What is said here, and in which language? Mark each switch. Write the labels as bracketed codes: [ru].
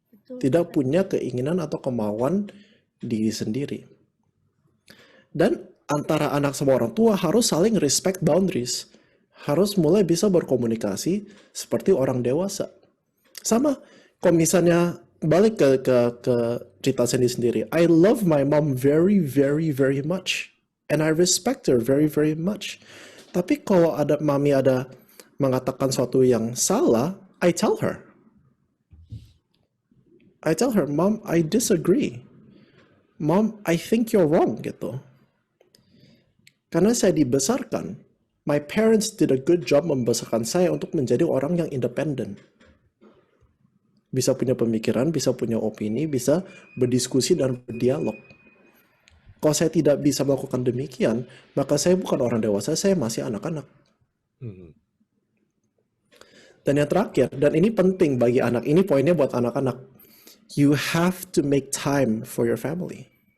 [id] Tidak punya keinginan atau kemauan diri sendiri. Dan antara anak sama orang tua harus saling [en] respect boundaries. [id] Harus mulai bisa berkomunikasi seperti orang dewasa. Sama, kalau misalnya balik ke cerita sendiri. [en] I love my mom very, very, very much. And I respect her very, very much. [id] Tapi kalau mami ada mengatakan sesuatu yang salah, [en] I tell her. Mom, I disagree. Mom, I think you're wrong, [id] gitu. Karena saya dibesarkan, [en] my parents did a good job [id] membesarkan saya untuk menjadi orang yang independen. Bisa punya pemikiran, bisa punya opini, bisa berdiskusi dan berdialog. Kalau saya tidak bisa melakukan demikian, maka saya bukan orang dewasa, saya masih anak-anak. Dan yang terakhir, dan ini penting bagi anak, ini poinnya buat anak-anak. [en] You have to make time for your family.